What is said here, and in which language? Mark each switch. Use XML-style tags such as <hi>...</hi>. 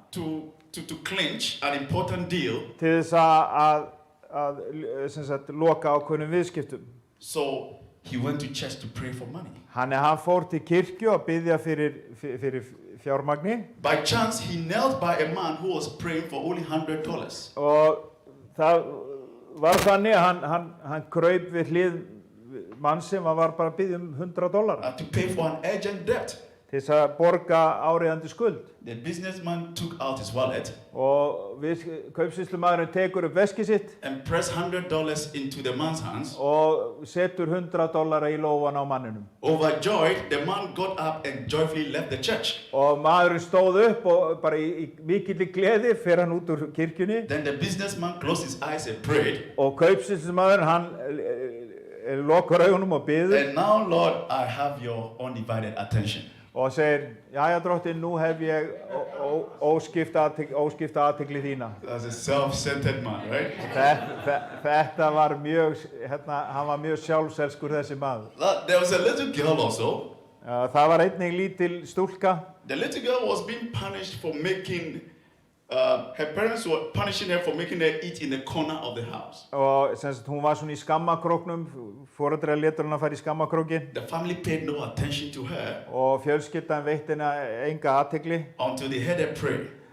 <en>to clinch an important deal.</en> <is>til þess að sem sagt, loka ákveðnum viðskiptum.</is> <en>So he went to church to pray for money.</en> <is>Hann fór til kirkju að biðja fyrir fjármagni</is> <en>By chance, he knelt by a man who was praying for only $100.</en> <is>og það var þannig að hann kraup við hlið mann sem var bara að biðja $100</is> <en>To pay for an urgent debt.</en> <is>til þess að borga áríðandi skuld.</is> <en>The businessman took out his wallet</en> <is>Og kaupsýslumaðurinn tekur upp veskið sitt</is> <en>and pressed $100 into the man's hands.</en> <is>og setur $100 í lófan á manninum.</is> <en>Overjoyed, the man got up and joyfully left the church.</en> <is>Og maðurinn stóð upp og bara í mikilli gleði fer hann út úr kirkjunni</is> <en>Then the businessman closed his eyes and prayed.</en> <is>og kaupsýslumaðurinn hann lokar augunum og biður</is> <en>And now, Lord, I have your undivided attention.</en> <is>og segir, jæja Drottinn, nú hef ég óskipta athygli þína.</is> <en>That's a self-centered man, right?</en> <is>Þetta var mjög, hann var mjög sjálfselskur þessi maður.</is> <en>There was a little girl also</en> <is>Það var einnig lítil stúlka.</is> <en>The little girl was being punished for making, her parents were punishing her for making her eat in the corner of the house.</en> <is>Og sem sagt, hún var svona í skammakróknum, foreldrar létur hann að fara í skammakrókin.</is> <en>The family paid no attention to her</en> <is>Og fjölskyldan veitti henni enga athygli.</is> <en>until they heard her pray.</en>